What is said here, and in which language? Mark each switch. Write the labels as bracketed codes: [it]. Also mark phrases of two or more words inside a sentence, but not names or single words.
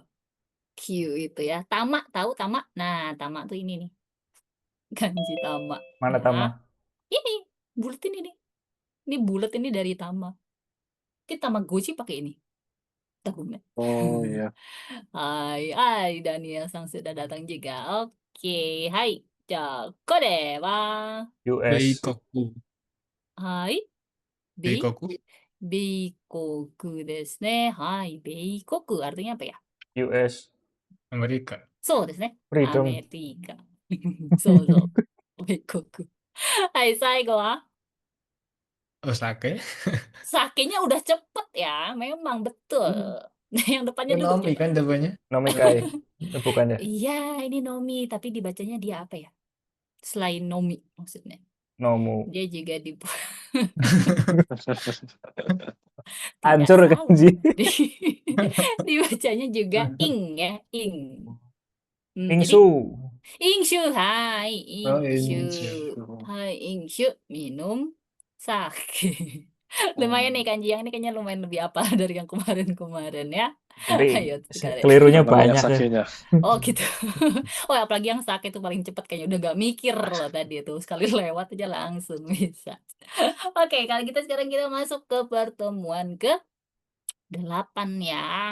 [id] Q itu ya. Tama, tahu tama? Nah, tama tuh ini nih. Kanji tama. Mana Ya. Tama? Ini, bulat ini nih. Ini bulat ini dari tama. Kita Tamagotchi pakai ini. Tahu nggak? Oh iya. Hai, Daniel Sang sudah datang juga. Oke, [ja] はい。じゃ、これは. US. Beikoku. はい。米, Beikoku. 米国ですね。はい、米国 [id] artinya apa ya? [ja] US. [id] Amerika. [ja] そうですね。ア Freedom. メリカ。そうそう。米国。はい、最後は Osake. [id] sakenya udah cepet ya, memang betul. Yang depannya dulu Ekonomi coba. kan depannya. Nomikai. Bukan ya? Iya, ini Nomi, tapi dibacanya dia apa ya? Selain Nomi maksudnya. Nomu. Dia juga di tidak Hancur salah. kanji. Dibacanya juga ing ya, ing. Jadi Ingsu. [ja] 飲酒、はい, [id] Oh, inshu. Inshu. [ja] はい、飲酒, [id] minum sake. Lumayan nih kanji yang ini kayaknya lumayan lebih apa dari yang kemarin-kemarin ya. Nanti Ayo sekali. kelirunya Karena banyak banyak ya. sakenya. Oh gitu. Oh apalagi yang sake itu paling cepet kayaknya udah gak mikir loh tadi itu. Sekali lewat aja langsung bisa. Oke, kalau gitu sekarang kita masuk ke pertemuan ke 8 ya.